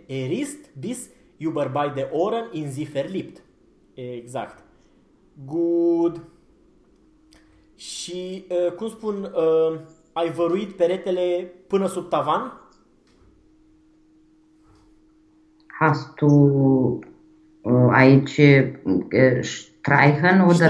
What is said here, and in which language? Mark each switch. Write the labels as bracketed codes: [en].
[de] Er ist bis über beide Ohren in sie verliebt. [ro] Exact. [en] Good. [ro] Și cum spun, ai văruit peretele până sub tavan? [de] Hast du [ro] aici [de] streichen oder